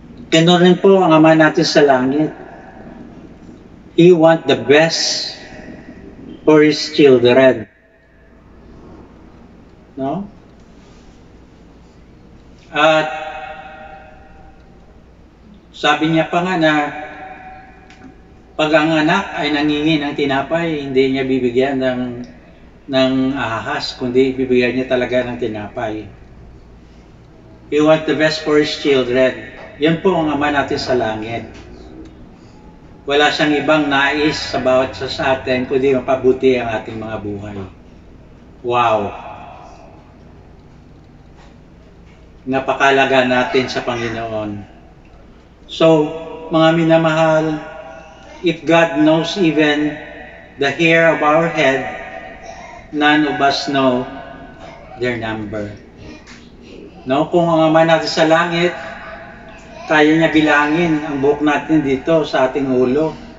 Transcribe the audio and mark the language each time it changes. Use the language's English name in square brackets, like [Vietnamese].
[Filipino] Ganun rin po ang Ama natin sa langit. [English] He wants the best for his children. No? [Filipino] At sabi niya pa nga na pag ang anak ay nangingi ng tinapay, hindi niya bibigyan ng ahas, kundi bibigyan niya talaga ng tinapay. [English] He wants the best for his children. [Filipino] Yan po ang Ama natin sa langit. Wala siyang ibang nais sa bawat isa sa atin, kundi mapabuti ang ating mga buhay. Wow! Napakalaga natin sa Panginoon. [English] So, [Filipino] mga minamahal, [English] if God knows even the hair of our head, none of us know their number. No? [Filipino] Kung ang Ama natin sa langit, kaya niya bilangin ang buhok natin dito sa ating ulo.